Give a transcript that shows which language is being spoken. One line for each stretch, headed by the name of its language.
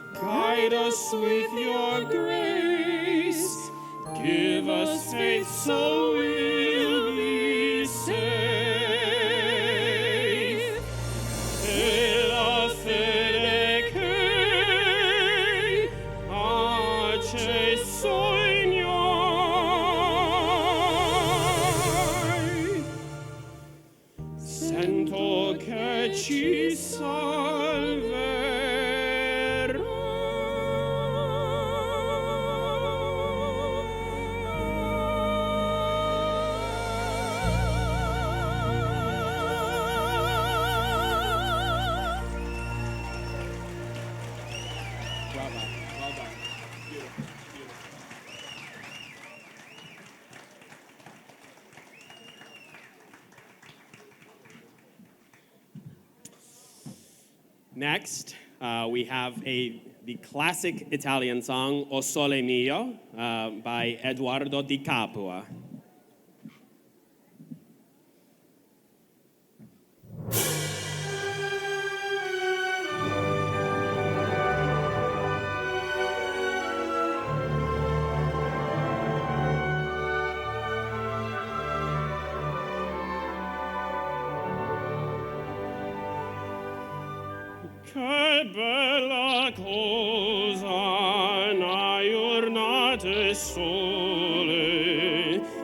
English: Guide us with your grace. Give us faith so we'll be safe.
Italian: E la fede che acceso ignoi, sento che ci salverà.
English: Brava, well done. Beautiful, beautiful. Next, we have the classic Italian song O Sole Mio by Eduardo Di Capua.
Italian: Che bella cosa una giornata e sole,